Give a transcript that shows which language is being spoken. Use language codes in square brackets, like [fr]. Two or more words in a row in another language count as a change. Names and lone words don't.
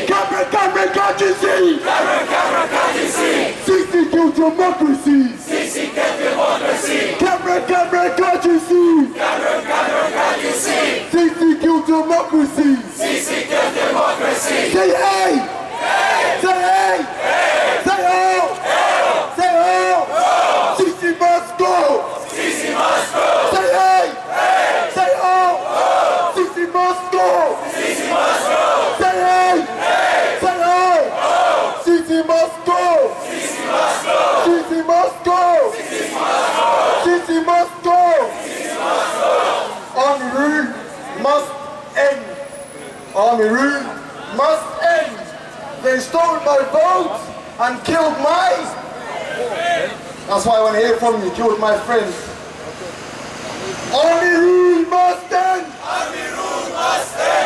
[en] Cameron, Cameron, can't you see? Cameron, Cameron, can't you see? Sisi killed democracy. Sisi killed democracy. Cameron, Cameron, can't you see? Cameron, Cameron, can't you see? Sisi killed democracy. Sisi killed democracy. Say hey! Hey! Say hey! Hey! Say oh! Hey! Say oh! Sisi must go! Sisi must go! Say hey! Hey! Say oh! Sisi must go! Sisi must go! Say hey! Hey! Say oh! Sisi must go! Sisi must go! Sisi must go! Sisi must go! Sisi must go! Army rule must end! Army rule must end! They stole my vote and killed mine! That's why I want to hear from you, killed my friends. Army rule must end! Army rule must end!